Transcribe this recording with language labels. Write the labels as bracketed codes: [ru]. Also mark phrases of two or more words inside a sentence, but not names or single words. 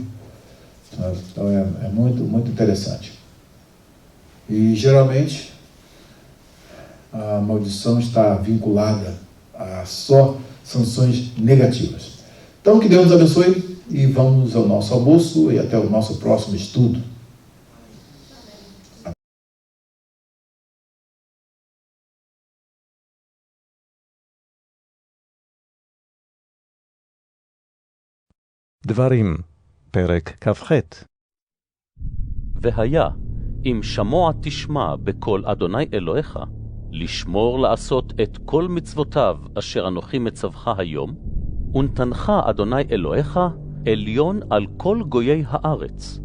[pt] Então é muito, muito interessante. E geralmente a maldição está vinculada a só sanções negativas. Então, que Deus nos abençoe e vamos ao nosso almoço e até o nosso próximo estudo. [he] דברים, פרק כ"ח. והיה, אם שמוע תשמע בקול אדוני אלוהיך, לשמור לעשות את כל מצוותיו אשר אנוכי מצווך היום, ונתנך אדוני אלוהיך עליון על כל גויי הארץ.